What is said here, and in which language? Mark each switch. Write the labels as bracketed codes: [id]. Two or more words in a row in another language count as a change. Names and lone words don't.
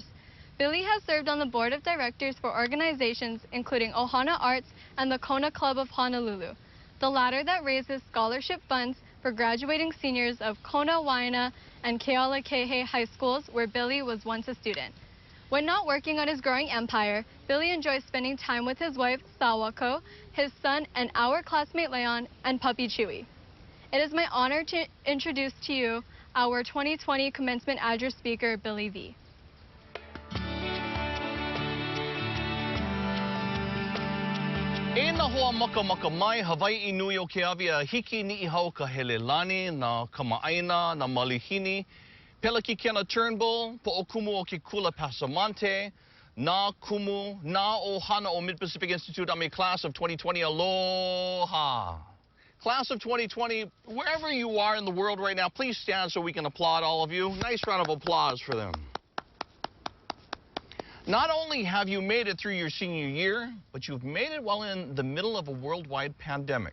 [en] Billy has served on the board of directors for organizations including Ohana Arts and the Kona Club of Honolulu, the latter that raises scholarship funds for graduating seniors of Kona, Waina, and Kealakehe high schools, where Billy was once a student. When not working on his growing empire, Billy enjoys spending time with his wife, Sawako, his son, and our classmate Leon, and puppy Chewy. It is my honor to introduce to you our 2020 commencement address speaker, Billy V. [haw] E na hoa maka mai Hawaii nui o ke awia hiki ni ihau ka helelani na kamaaina na malihini pela ki Kena Turnbull po o kumu o ke Kula Pasamante na kumu na ohana o Mid-Pacific Institute a me [en] class of 2020 [haw] aloha. [en] Class of 2020, wherever you are in the world right now, please stand so we can applaud all of you. Nice round of applause for them. Not only have you made it through your senior year, but you've made it while in the middle of a worldwide pandemic.